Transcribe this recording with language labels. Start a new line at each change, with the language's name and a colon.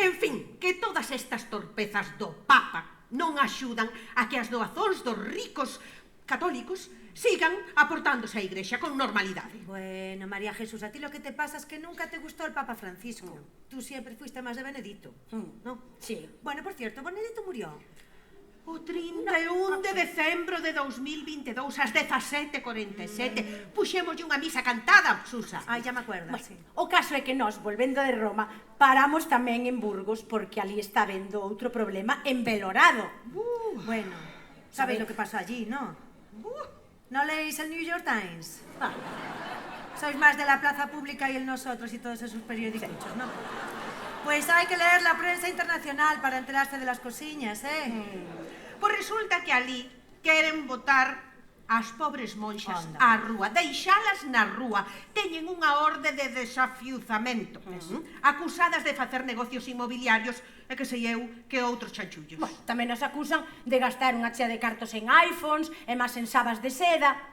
Galician: En fin, que todas estas torpezas do Papa non axudan a que as doazóns dos ricos católicos sigan aportándose á Igrexa con normalidade.
Spanish: Bueno, María Jesús, a ti lo que te pasa es que nunca te gustó el Papa Francisco. Tú siempre fuiste más de Benedicto, ¿no? Sí. Bueno, por cierto, Benedicto murió.
Galician: O 31 de decembro de 2022, ás 17:47, puxémoslle unha misa cantada, Susa.
Spanish: Ay, ya me acuerdo, Bueno, sí.
Galician: o caso é que nós, volvendo de Roma, paramos tamén en Burgos porque ali está vendo outro problema en Belorado.
Spanish: Bueno, ¿sabéis lo que pasó allí, no? ¿No leéis el New York Times? Sois más de la plaza pública y el nosotros y todos esos periódicos, ¿no? Pues hay que leer la prensa internacional para enterarse de las cosillas, ¿eh?
Galician: Pois resulta que ali queren botar as pobres monxas Onda. á rúa, deixalas na rúa, teñen unha orde de desafiuzamento, acusadas de facer negocios inmobiliarios e que sei eu que outros chanchullos. Bueno, tamén nos acusan de gastar unha chea de cartos en iPhones e máis en sabas de seda.